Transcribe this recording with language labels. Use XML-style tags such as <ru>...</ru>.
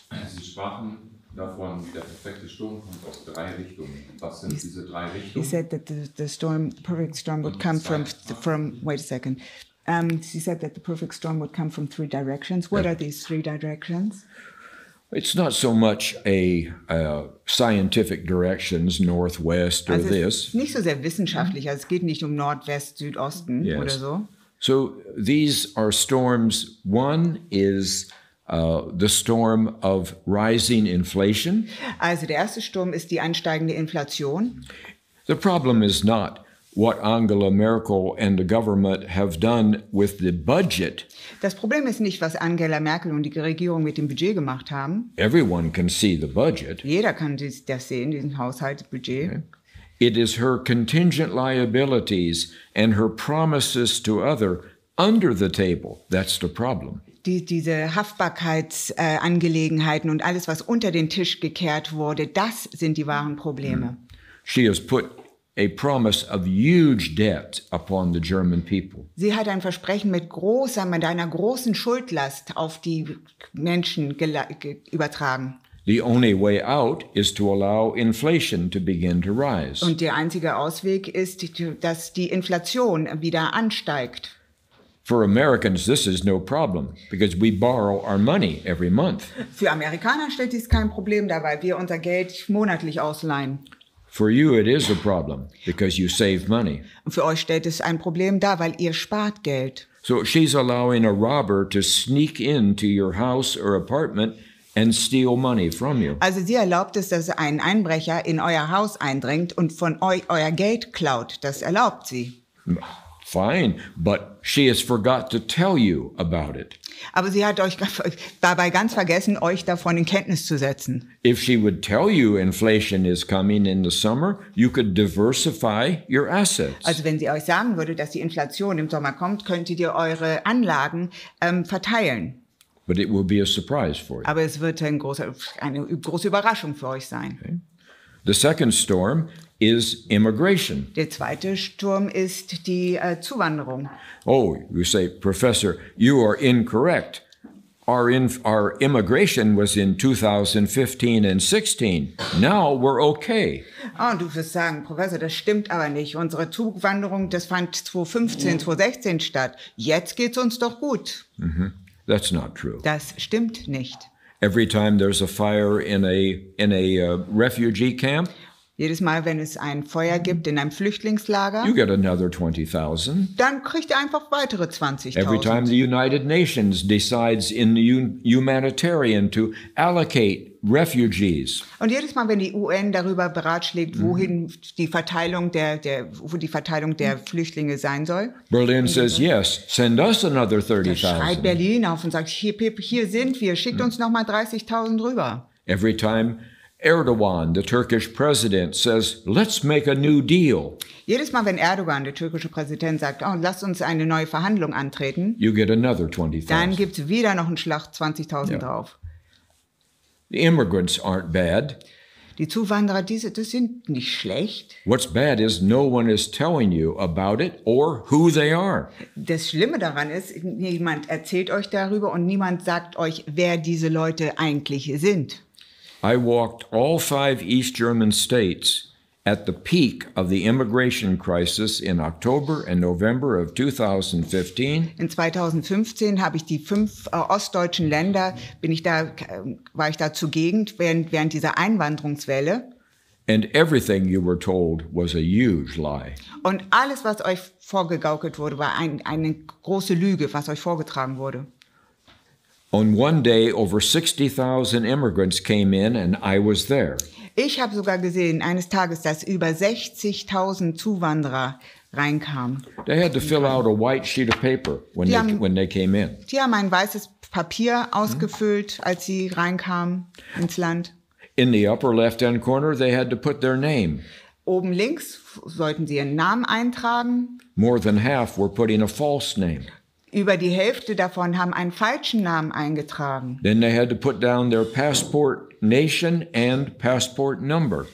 <de>Sie sprachen davon, der perfekte Sturm kommt aus 3 Richtungen. Was sind diese 3 Richtungen?</de> <en>He said that the perfect storm would come from. Wait a second. He said that the perfect storm would come from 3 directions. What are these 3 directions? It's not so much a scientific directions, northwest or</en> <de>Also es</de> <en>this.</en> <de>ist nicht so sehr wissenschaftlich. Also es geht nicht um Nordwest, Südosten Yes. oder so.</de> <en>So these are storms. One is the storm of rising inflation.</en> <de>Also der erste Sturm ist die ansteigende Inflation.</de> <en>The problem is not what Angela Merkel and the government have done with the budget.</en> <de>Das Problem ist nicht, was Angela Merkel und die Regierung mit dem Budget gemacht haben.</de> <en>Everyone can see the budget.</en> <de>Jeder kann das sehen, diesen Haushaltsbudget. Okay.</de> <en>It is her contingent liabilities and her promises to other under the table. That's the problem.</en> <de>Diese Haftbarkeitsangelegenheiten und alles, was unter den Tisch gekehrt wurde, das sind die wahren Probleme.</de> <en>She has put a promise of huge debt upon the German people.</en> <de>Sie hat ein Versprechen mit einer großen Schuldlast auf die Menschen übertragen.</de> <en>The only way out is to allow inflation to begin to rise.</en> <de>Und der einzige Ausweg ist, dass die Inflation wieder ansteigt.</de> <en>For Americans, this is no problem because we borrow our money every month.</en> <de>Für Amerikaner stellt dies kein Problem dar, weil wir unser Geld monatlich ausleihen.</de> <en>For you, it is a problem because you save money.</en> <de>Und für euch stellt es ein Problem dar, weil ihr spart Geld.</de> <en>So she's allowing a robber to sneak into your house or apartment and steal money from you.</en> <de>Also sie erlaubt es, dass ein Einbrecher in euer Haus eindringt und von euch euer Geld klaut. Das erlaubt sie.</de> <en>Fine, but she has forgot to tell you about it.</en> <de>Aber sie hat euch dabei ganz vergessen, euch davon in Kenntnis zu setzen.</de> <en>If she would tell you inflation is coming in the summer, you could diversify your assets.</en> <de>Also wenn sie euch sagen würde, dass die Inflation im Sommer kommt, könntet ihr eure Anlagen verteilen.</de> <en>But it will be a surprise for you.</en> <de>Aber es wird eine große Überraschung für euch sein. Okay.</de> <en>The second storm is immigration.</en> <de>Der zweite Sturm ist die Zuwanderung.</de> <en>Oh, you say, Professor, you are incorrect. Our immigration was in 2015 and 16. Now we're okay.</en> <de>Oh, du wirst sagen, Professor, das stimmt aber nicht. Unsere Zuwanderung, das fand 2015, 2016 statt. Jetzt geht's uns doch gut.</de> <en>Mm-hmm. That's not true.</en> <de>Das stimmt nicht.</de> <en>Every time there's a fire in a refugee camp,</en> <de>jedes Mal, wenn es ein Feuer gibt in einem Flüchtlingslager,</de> <en>you get another 20,000.</en> <de>Dann kriegt ihr einfach weitere 20.000.</de> <en>Every time the United Nations decides in the humanitarian to allocate refugees.</en> <de>Und jedes Mal, wenn die UN darüber beratschlägt, wohin die Verteilung wo die Verteilung der Flüchtlinge sein soll.</de> <en>Berlin says yes, send us another</en> <de>Da schreit</de> <en>30,000.</en> <de>Berlin auf und sagt, hier sind wir, schickt uns nochmal 30.000 rüber.</de> <en>Every time Erdogan, the Turkish president, says, let's make a new deal.</en> <de>Jedes Mal, wenn Erdogan, der türkische Präsident, sagt, oh, lasst uns eine neue Verhandlung antreten,</de> <en>You get another</en> <de>dann</de> <en>20,000.</en> <de>gibt es wieder noch einen Schlag 20.000 Ja. drauf.</de> <en>The immigrants aren't bad.</en> <de>Die Zuwanderer, das sind nicht schlecht.</de> <en>What's bad is no one is telling you about it or who they are.</en> <de>Das Schlimme daran ist, niemand erzählt euch darüber und niemand sagt euch, wer diese Leute eigentlich sind.</de> <en>I walked all 5 East German states at the peak of the immigration crisis in October and November of 2015.</en> <de>In 2015 habe ich die 5 ostdeutschen Länder, war ich da zugegen während dieser Einwanderungswelle.</de> <en>And everything you were told was a huge lie.</en> <de>Und alles, was euch vorgegaukelt wurde, war eine große Lüge, was euch vorgetragen wurde.</de> <en>On one day, over 60,000 immigrants came in and I was there.</en> <de>Ich habe sogar gesehen, eines Tages, dass über 60.000 Zuwanderer reinkamen.</de> <en>They had to fill out a white sheet of paper when they came in.</en> <de>Die haben ein weißes Papier ausgefüllt, als sie reinkamen ins Land.</de> <en>In the upper left-hand corner, they had to put their name.</en> <de>Oben links sollten sie ihren Namen eintragen.</de> <en>More than half were putting a false name.</en> <de>Über die Hälfte davon haben einen falschen Namen eingetragen.</de> <en>Then they had to put down their passport nation and passport number.</en>